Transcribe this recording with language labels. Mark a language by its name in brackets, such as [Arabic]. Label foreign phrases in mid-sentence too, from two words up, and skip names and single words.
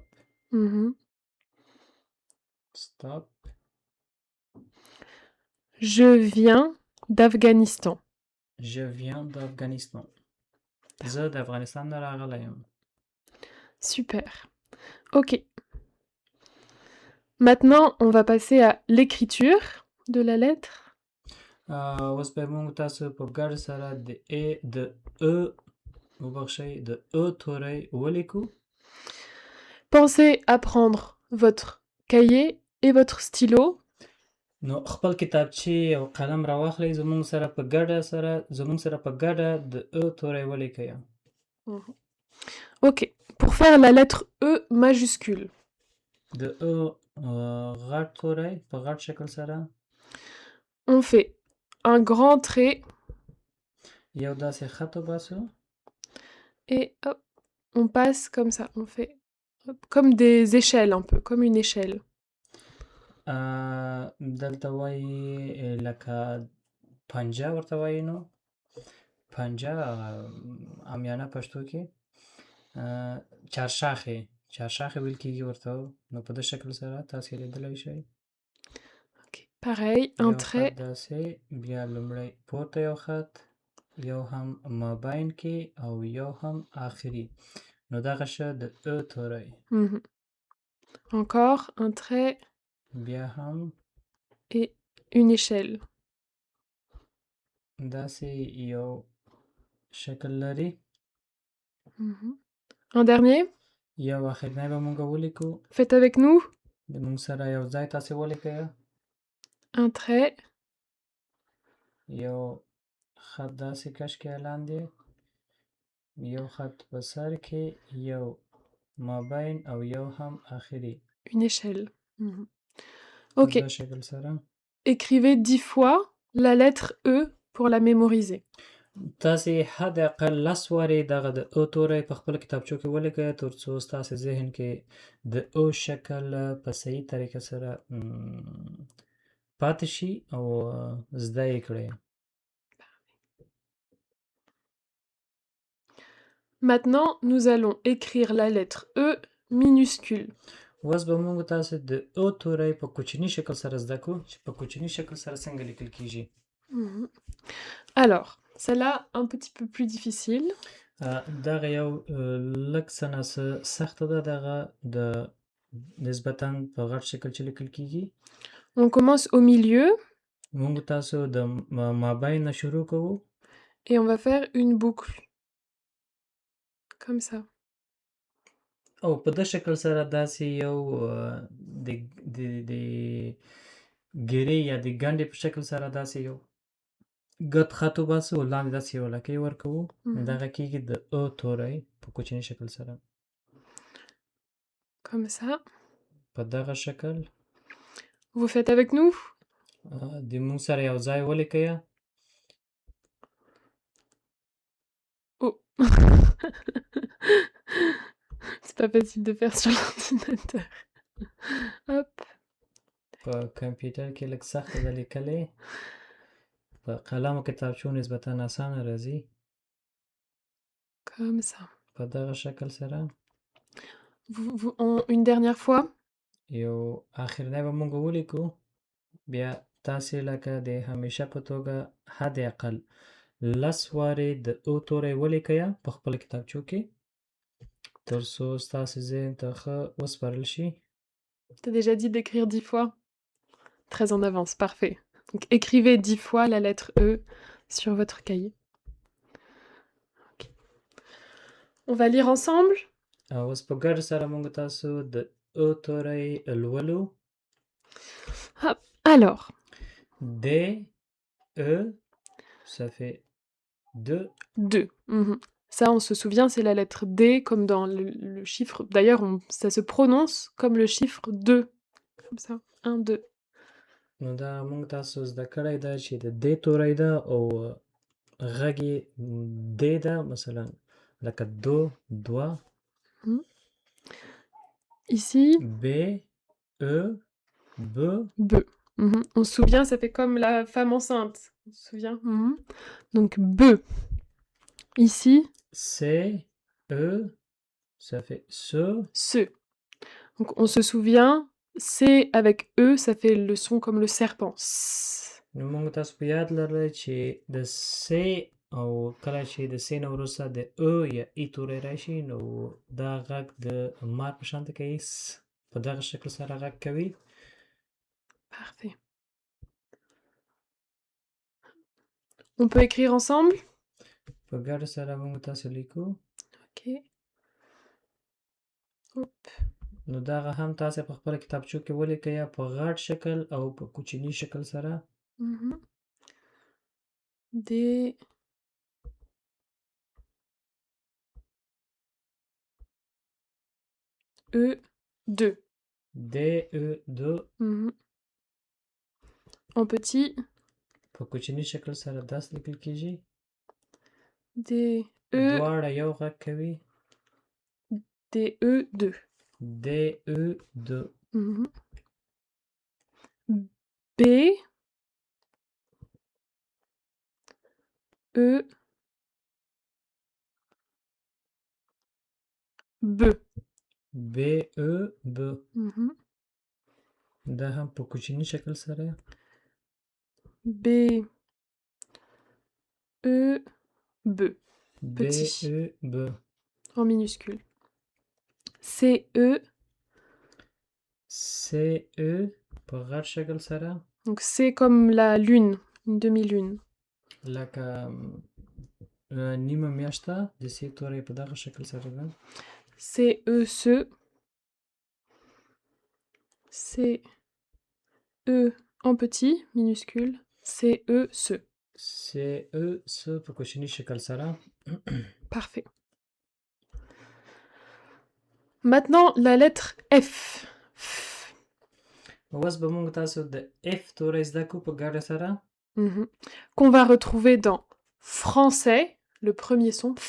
[English] Mhm. stop. [French] Je viens d'Afghanistan. Je viens d'Afghanistan. [Pashto] زه د افغانستان نه راغلی یم. [French] Super. Ok. Maintenant, on va passer à l'écriture de la lettre. [Pashto] اوس به موږ تاسو په ګډه سره د ا وبخښئ د ا توری ولیکو. [French] Pensez à prendre votre cahier et votre stylo. [Pashto] نو خپل کتابچې او قلم راواخلئ، زموږ سره په ګډه د ا توری ولیکئ. [French] Ok. Pour faire la lettre E majuscule. [Pashto] د ا غټ توری په غټ شکل سره [French] On fait un grand trait [Pashto] یو داسې خط وباسو. [French] et hop, on passe comme ça. On fait hop, comme des échelles un peu, comme une échelle. [Pashto] دلته وایي لکه پنجه ورته وایي. نو پنجه عامیانه پښتو کې چارشاخې ویل کېږي ورته. نو په دې شکل سره تاسې لیدلی شئ. [French] Ok. Pareil, un [Pashto] یو خط [French] trait. [Pashto] داسې، بیا لومړی پورته یو خط، یو هم مابین کې او یو هم آخري. نو دغه شه د ا توری. [French] Mhm. Encore un trait [Pashto] بیا هم [French] et une échelle. [Pashto] داسې یو شکل لري. [French] Mhm. Un dernier. [Pashto] یو اخرنی به مونږ ولیکو. [French] Faites avec nous. [Pashto] د مونږ سره یو ځای تاسې ولیکئ. [French] Un trait. [Pashto] یو خط داسې کش کې لاندې. یو خط په سر کې، یو مابین او یو هم آخري. [French] Une échelle. Mhm. [Pashto] په [French] Ok. [Pashto] دا شکل سره [French] Écrivez 10 fois la lettre E pour la mémoriser. [Pashto] تاسې حد اقل 10 وارې دغه د او توری په خپل کتابچو کې ولیکئ، تر څو ستاسې ذهن کې د او شکل په صحیح طریقه سره پاتې شي او زده یې کړئ. [French] Maintenant, nous allons écrire la lettre E minuscule. [Pashto] اوس به موږ تاسې د او توری په کوچني شکل سره زده کړو چې په کوچني شکل سره څنګه لیکل کیږي. Mhm. [French] Alors, celle-là, un petit peu plus difficile. [Pashto] دغه یو لږ څه نه څه سخته ده، دغه د نسبتاً په غټ شکل چې لیکل کیږي. [French] On commence au milieu [Pashto] موږ تاسو د مابین نه شروع کوو [French] et on va faire une boucle. Comme ça. [Pashto] او په دې شکل سره داسې یو د ګیرې یا د ګنډې په شکل سره داسې یو ګد خط وباسو او لاندې داسې یو لکۍ ورکوو. دغه کیږي د او توری په کوچني شکل سره. [French] Comme ça. [Pashto] په دغه شکل [French] Vous faites avec nous? [Pashto] د موږ سره یو ځای ولیکئ. Oh. [French] C'est pas facile de faire sur l'ordinateur. Hop. [Pashto] په کمپیوټر کې لږ سخته ده لیکلی، په قلم او کتابچو نسبتاً اسانه راځي. [French] Comme ça. [Pashto] په دغه شکل سره [French] Une dernière fois. [Pashto] یو آخرنی به موږ ولیکو. بیا تاسې لکه د همیشه په توګه حد اقل 10 وارې د او توری ولیکئ په خپل کتابچو کې، تر څو ستاسې ذهن ته ښه وسپارل شي. [French] T'as déjà dit d'écrire 10 fois? Très en avance, parfait. Donc écrivez 10 fois la lettre E sur votre cahier. Okay. On va lire ensemble. [Pashto] اوس په ګډه سره موږ تاسو د او توری لولو. [French] Hop. Alors. D, E, ça fait 2. 2. Ça, on se souvient, c'est la lettre D, comme dans le chiffre. D'ailleurs, ça se prononce comme le chiffre 2. Comme ça. 1, 2. [Pashto] نو دا موږ تاسو زده کړی ده چې د دې توری ده او غږ یې د ده، مثلا لکه دو، دوه. [French] Ici. B, E, B. B. On se souvient, ça fait comme la femme enceinte. On se souvient. Donc B. Ici. C, E, ça fait ce. Ce. Donc on se souvient, C avec E, ça fait le son comme le serpent. [Pashto] نو موږ تاسو په یاد لرئ چې د C او کله چې د C نه وروسته د E یا ای توری راشي، نو دا غږ د مار په شانته کوي، په دغه شکل سره غږ کوي. [French] Parfait. On peut écrire ensemble? [Pashto] په ګډه سره موږ تاسو لیکو. [French] Ok. Hop. [Pashto] نو دغه هم تاسو په خپل کتابچو کې ولیکئ په غټ شکل او په کوچني شکل سره. [French] D. E 2. D, E 2. En petit. [Pashto] په کوچني شکل سره داسې لیکل کیږي. [French] D, E. [Pashto] دواړه یو غږ کوي. [French] D, E 2. D, E 2. B. E. B. B, E, [Pashto] B. دا هم په کوچني شکل سره. [French] B. E. B. B Petit. E B. En minuscule. CE. [Pashto] C E په غټ شکل سره [French] Donc c'est comme la lune, une demi-lune. [Pashto] لکه نیمه میاشته د C توری په دغه شکل سره ده. [French] CE ce. CE en petit, minuscule. CE ce. [Pashto] C E S په کوچني شکل سره. [French] Parfait. Maintenant, la lettre F. [Pashto] اوس به موږ تاسو د F توری زده کړو په ګډه سره. [French] Qu'on va retrouver dans français, le premier son F.